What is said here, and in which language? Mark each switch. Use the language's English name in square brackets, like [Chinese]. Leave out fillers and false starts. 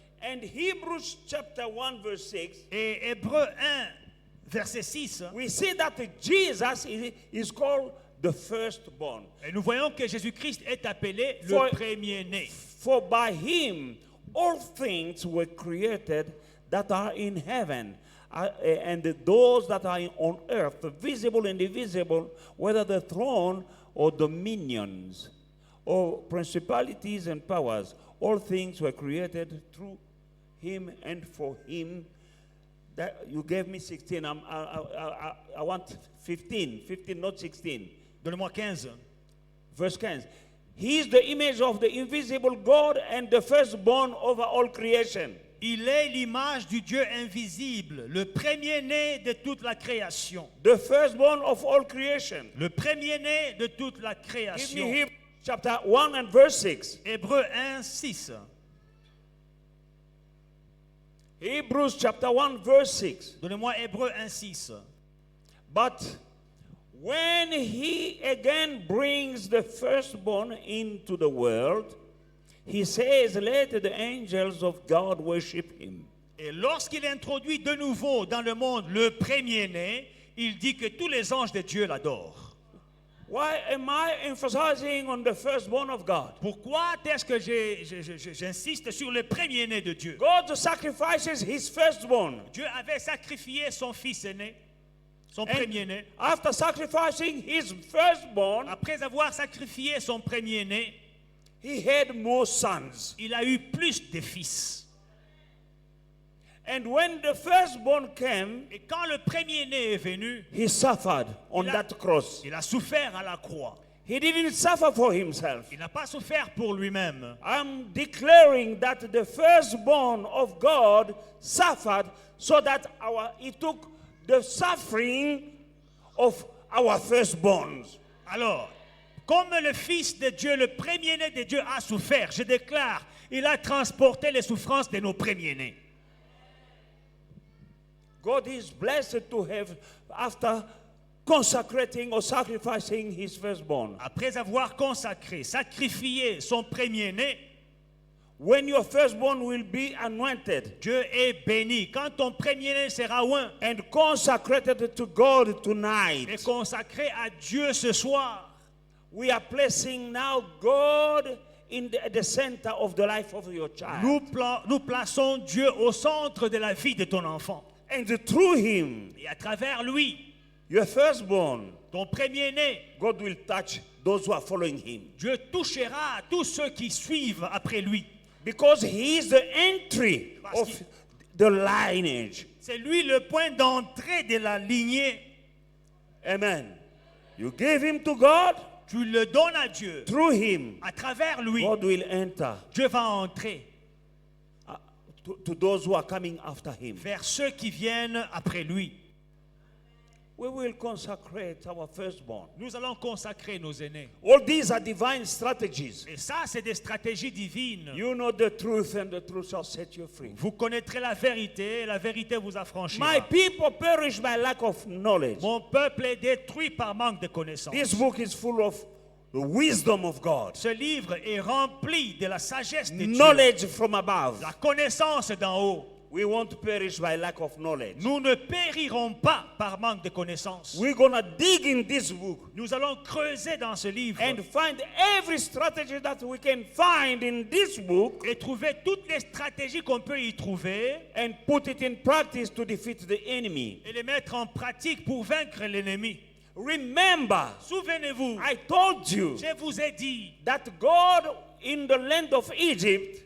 [English] and Hebrews chapter 1 verse 6, [French] et Hébreux 1, verset 6, [English] we see that Jesus is called the firstborn. [French] et nous voyons que Jésus-Christ est appelé [English] For- [French] le premier-né. [English] For by him all things were created that are in heaven and those that are on earth, visible and invisible, whether the throne or dominions or principalities and powers. All things were created through him and for him. That you gave me 16. I want 15, not 16. [French] Donne-moi 15. [English] Verse 15. He is the image of the invisible God and the firstborn over all creation. [French] Il est l'image du Dieu invisible, le premier-né de toute la création. [English] The firstborn of all creation. [French] Le premier-né de toute la [English] Give me [French] création. [English] Hebrews chapter 1 and verse 6. [French] Hébreux 1, 6. [English] Hebrews chapter 1 verse 6. [French] Donnez-moi Hébreux 1, 6. [English] But when he again brings the firstborn into the world, he says, let the angels of God worship him. [French] Et lorsqu'il introduit de nouveau dans le monde le premier-né, il dit que tous les anges de Dieu l'adorent. [English] Why am I emphasizing on the firstborn of God? [French] Pourquoi est-ce que j'insiste sur le premier-né de Dieu? [English] God sacrifices his firstborn. [French] Dieu avait sacrifié son fils aîné, son premier-né. [English] After sacrificing his firstborn, [French] Après avoir sacrifié son premier-né, [English] he had more sons. [French] il a eu plus de fils. [English] And when the firstborn came, [French] Et quand le premier-né est venu, [English] he suffered on [French] Il a- [English] that cross. [French] il a souffert à la croix. [English] He didn't suffer for himself. [French] Il n'a pas souffert pour lui-même. [English] I'm declaring that the firstborn of God suffered so that he took the suffering of our firstborns. [French] Alors, comme le Fils de Dieu, le premier-né de Dieu a souffert, je déclare, il a transporté les souffrances de nos premiers-nés. [English] God is blessed to have, after consecrating or sacrificing his firstborn. [French] Après avoir consacré, sacrifié son premier-né, [English] When your firstborn will be anointed [French] Dieu est béni. Quand ton premier-né sera oint [English] and consecrated to God [French] et [English] tonight, [French] consacré à Dieu ce soir, [English] we are placing now God in the center of the life of your child. [French] nous plaçons Dieu au centre de la vie de ton enfant. [English] And through him, [French] Et à travers lui, [English] your firstborn, [French] ton premier-né, [English] God will touch those who are following him. [French] Dieu touchera tous ceux qui suivent après lui. [English] Because he is the entry [French] Parce [English] of [French] qu'il- [English] the lineage. [French] C'est lui le point d'entrée de la lignée. [English] Amen. You give him to God, [French] Tu le donnes à Dieu. [English] through him, [French] À travers lui, [English] God will enter [French] Dieu va entrer [English] to those who are coming after him. [French] vers ceux qui viennent après lui. [English] We will consecrate our firstborn. [French] Nous allons consacrer nos aînés. [English] All these are divine strategies. [French] Et ça, c'est des stratégies divines. [English] You know the truth, and the truth shall set you free. [French] Vous connaîtrez la vérité et la vérité vous affranchira. [English] My people perish by lack of knowledge. [French] Mon peuple est détruit par manque de connaissance. [English] This book is full of the wisdom of God, [French] Ce livre est rempli de la sagesse de Dieu, [English] knowledge from above. [French] la connaissance d'en haut. [English] we won't perish by lack of knowledge. [French] Nous ne périrons pas par manque de connaissances. [English] We're gonna dig in this book [French] Nous allons creuser dans ce livre [English] and find every strategy that we can find in this book [French] et trouver toutes les stratégies qu'on peut y trouver [English] and put it in practice to defeat the enemy. [French] et les mettre en pratique pour vaincre l'ennemi. [English] Remember, [French] Souvenez-vous, [English] I told you [French] je vous ai dit [English] that God in the land of Egypt,